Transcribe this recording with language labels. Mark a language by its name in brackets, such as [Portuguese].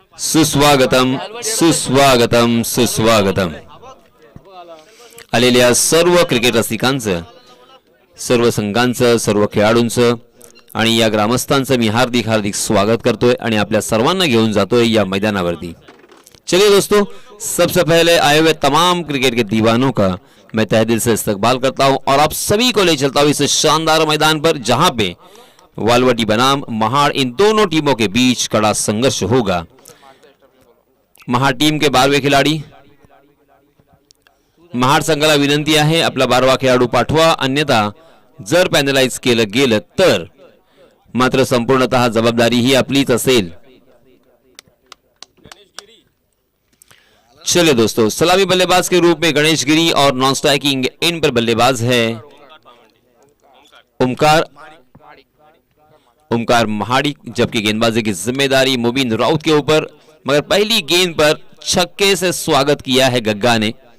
[Marathi] सुस्वागतम सुस्वागतम सुस्वागतम आलेल्या सर्व क्रिकेट रसिकांचं, सर्व संघांचं, सर्व खेळाडूंचं आणि या ग्रामस्थांचं मी हार्दिक हार्दिक स्वागत करतोय आणि आपल्या सर्वांना घेऊन जातोय या मैदानावरती। [Hindi] चलिए दोस्तों, सबसे पहले आए हुए तमाम क्रिकेट के दीवानों का मैं तहे दिल से इस्तकबाल करता हूं और आप सभी को ले चलता हूं इस शानदार मैदान पर जहां पे वालवटी बनाम महाड़ इन दोनों टीमों के बीच कड़ा संघर्ष होगा। महाड़ टीम के 12वें खिलाड़ी, [Marathi] महाड संघाला विनंती आहे आपला 12वा खेळाडू पाठवा, अन्यथा जर पॅनलाइज केलं गेलं तर मात्र संपूर्णतः जबाबदारी ही आपलीच असेल। [Hindi] चलिए दोस्तों, सलामी बल्लेबाज के रूप में गणेश गिरी और नॉन स्ट्राइकिंग इन पर बल्लेबाज है ओमकार ओमकार महाड़ी, जबकि गेंदबाजी की जिम्मेदारी मुबीन राउत के ऊपर। मगर पहली गेंद पर छक्के से स्वागत किया है गग्गा ने।